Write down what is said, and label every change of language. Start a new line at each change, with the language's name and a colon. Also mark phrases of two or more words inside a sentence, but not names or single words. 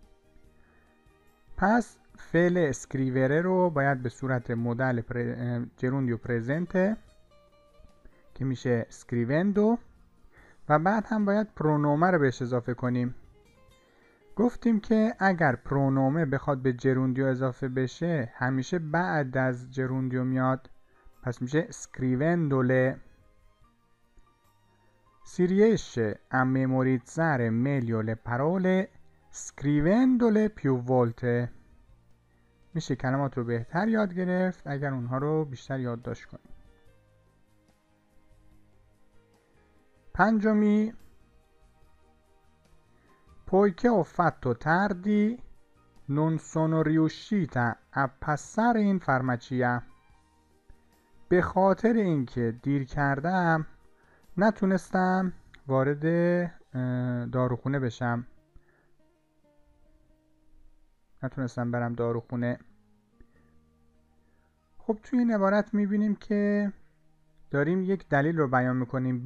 Persian: پس فعل اسکریوره رو باید به صورت مدل
Italian: gerundio presente
Persian: که میشه اسکریوندو، و بعد هم باید پرونومه رو بهش اضافه کنیم. گفتیم که اگر پرونومه بخواد به جروندیو اضافه بشه همیشه بعد از جروندیو میاد، پس میشه scrivendole.
Italian: Si riesce a memorizzare meglio le parole scrivendole più volte.
Persian: میشه کلمات رو بهتر یاد گرفت اگر اونها رو بیشتر یادداشت کنیم.
Italian: پنجمی poiché ho fatto tardi non sono riuscita a passare in farmacia.
Persian: به خاطر اینکه دیر کردم نتونستم وارد داروخونه بشم، نتونستم برم داروخونه. خب توی این عبارت میبینیم که داریم یک دلیل رو بیان میکنیم.